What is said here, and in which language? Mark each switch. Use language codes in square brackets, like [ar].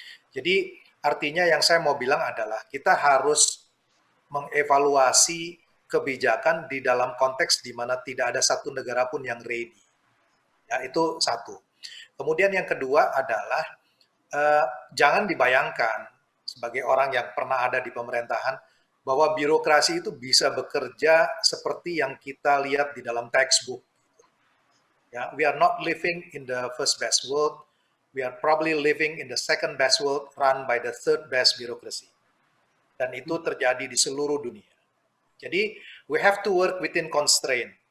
[id] Jadi artinya yang saya mau bilang adalah kita harus mengevaluasi kebijakan di dalam konteks di mana tidak ada satu negara pun yang ready. Ya, itu satu. Kemudian yang kedua adalah jangan dibayangkan sebagai orang yang pernah ada di pemerintahan bahwa birokrasi itu bisa bekerja seperti yang kita lihat di dalam textbook. [en] Ya, we are not living in the first best world, we are probably living in the second best world run by the third best bureaucracy. [id] Dan itu terjadi di seluruh dunia. Jadi, [en] we have to work within constraint.